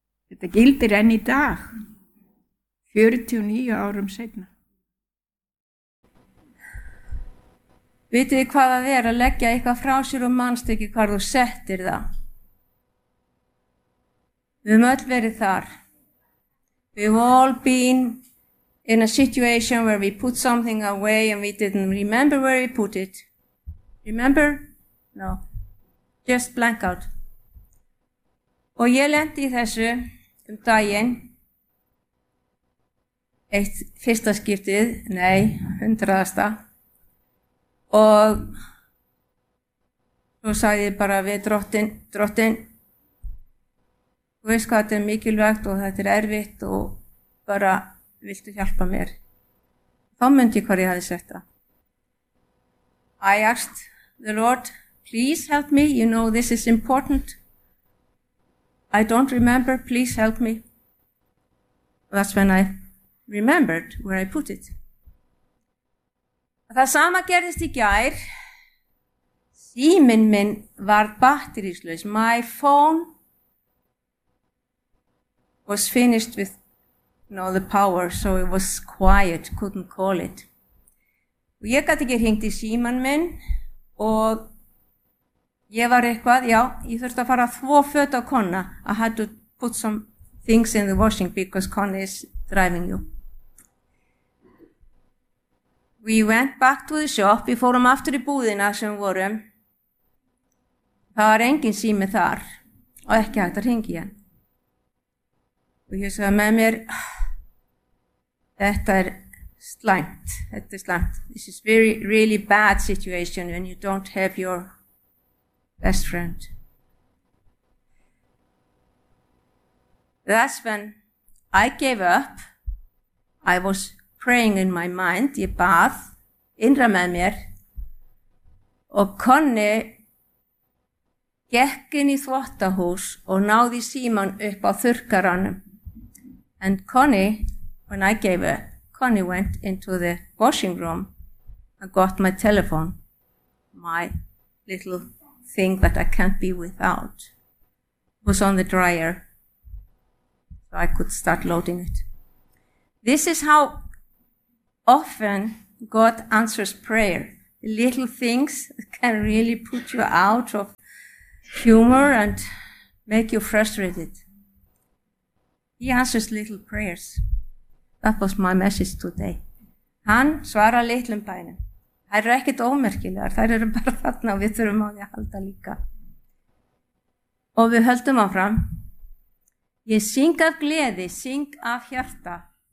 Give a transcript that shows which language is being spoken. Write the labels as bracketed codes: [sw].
[is] Þetta gildir enn í dag, 49 árum seinna. Vitið þið hvað það að leggja eitthvað frá sér og manst ekki hvar þú settir það? Við höfum öll verið þar. [en] We've all been in a situation where we put something away and we didn't remember where we put it. Remember? No. Just blank out. [is] Og ég lenti í þessu daginn. Eitt fyrsta skiptið, nei, hundraðasta. Og svo sagði bara við drottinn. Þú veist hvað þetta mikilvægt og þetta erfitt og bara viltu hjálpa mér. Þá myndi ég hvar ég hafði sett það. [en] I asked the Lord, please help me, you know this is important. I don't remember, please help me. That's when I remembered where I put it. [is] Það sama gerðist í gær. Síminn minn var batterislaus. [en] My phone was finished with all the power, so it was quiet, couldn't call it. [is] Og ég gat ekki hringt í símann minn og ég var eitthvað, já, ég þurfti að fara þvo föt á kona. [en] I had to put some things in the washing because kona is driving you. We went back to the shop, [is] við fórum aftur í búðina sem vorum. Það var engin sími þar og ekki hægt að hringi hann. Og ég sagði með mér, þetta er slæmt, þetta er slæmt. [en] This is very, really bad situation when you don't have your best friend. That's when I gave up. I was praying in my mind, [is] ég bað, innra með mér og konni gekk inn í þvottahús og náði síman upp á þurrkaranum. [en] And Connie, when I gave her, Connie went into the washing room and got my telephone, my little thing that I can't be without. It was on the dryer, so I could start loading it. This is how often God answers prayer. The little things can really put you out of humor and make you frustrated. He answers little prayers. That was my message today. [is] Hann svarar litlum bænum. Þær eru ekkit ómerkilegar, þær eru bara þarna og við þurfum á því að halda líka. Og við höldum áfram. Ég syng af gleði, syng af hjarta.